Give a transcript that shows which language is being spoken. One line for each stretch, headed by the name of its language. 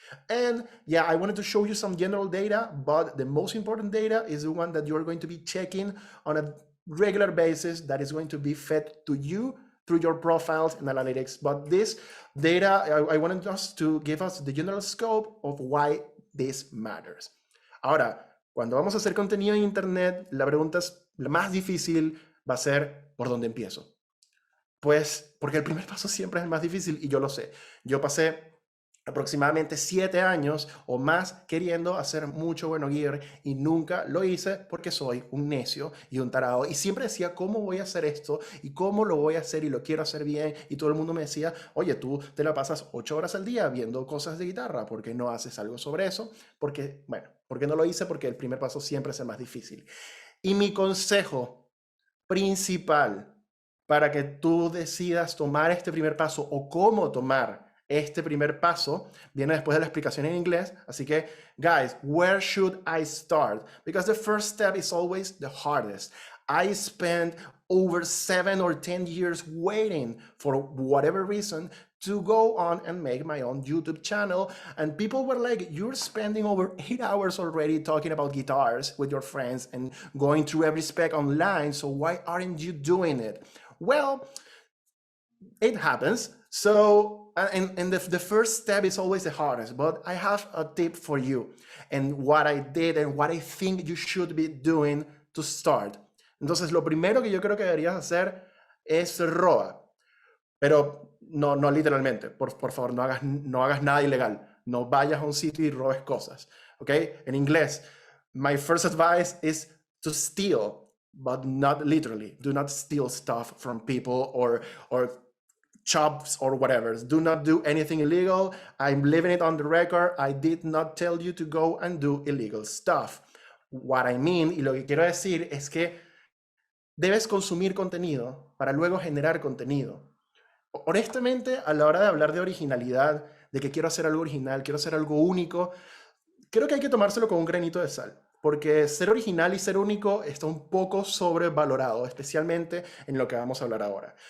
English: And yeah, I wanted to show you some general data, but the most important data is the one that you're going to be checking on a regular basis, that is going to be fed to you through your profiles and analytics. But this data, I wanted us to give us the general scope of why this matters.
Spanish: Ahora, cuando vamos a hacer contenido en Internet, la pregunta la más difícil va a ser, ¿por dónde empiezo? Pues porque el primer paso siempre es el más difícil y yo lo sé. Yo pasé aproximadamente 7 años o más queriendo hacer mucho bueno gear y nunca lo hice porque soy un necio y un tarado, y siempre decía, ¿cómo voy a hacer esto? ¿Y cómo lo voy a hacer? Y lo quiero hacer bien, y todo el mundo me decía, oye, tú te la pasas 8 horas al día viendo cosas de guitarra, ¿por qué no haces algo sobre eso? Porque, bueno, ¿por qué no lo hice? Porque el primer paso siempre es el más difícil. Y mi consejo principal para que tú decidas tomar este primer paso o cómo tomar este primer paso, viene después de la explicación en inglés. Así que,
English: guys, where should I start? Because the first step is always the hardest. I spent over 7 or 10 years waiting for whatever reason to go on and make my own YouTube channel. And people were like, you're spending over 8 hours already talking about guitars with your friends and going through every spec online. So why aren't you doing it? Well, it happens. So, and the first step is always the hardest, but I have a tip for you and what I did and what I think you should be doing to start.
Spanish: Entonces, lo primero que yo creo que deberías hacer es roba, pero no literalmente. Por favor, no hagas nada ilegal. No vayas a un sitio y robes cosas, ¿ok? En inglés,
English: my first advice is to steal, but not literally. Do not steal stuff from people or shops or whatever. Do not do anything illegal. I'm leaving it on the record. I did not tell you to go and do illegal stuff. What I mean,
Spanish: y lo que quiero decir es que debes consumir contenido para luego generar contenido. Honestamente, a la hora de hablar de originalidad, de que quiero hacer algo original, quiero hacer algo único, creo que hay que tomárselo con un granito de sal. Porque ser original y ser único está un poco sobrevalorado, especialmente en lo que vamos a hablar ahora.